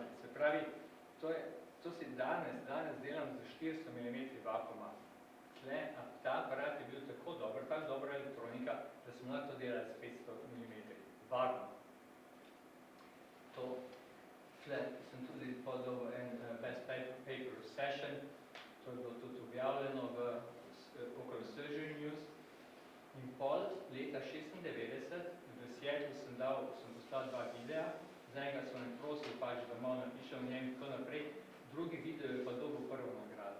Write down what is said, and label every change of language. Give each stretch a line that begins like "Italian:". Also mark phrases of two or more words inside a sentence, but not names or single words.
Slovenian: Se pravi, to si danes delam za 400 mm vakuma. Tle, ta aparat je bil tako dober, tako dobra elektronika, da sem lahko to delal s 500 mm. Varno. Tle sem tudi podal en
English: best paper session,
Slovenian: to je bilo tudi objavljeno v okoli Surgery News. In pol leta 96 v Seattlu sem poslal 2 videa, za enega so me prosil pač, da malo napišem v njem in tako naprej, drugi video je pa dobil prvo nagrado.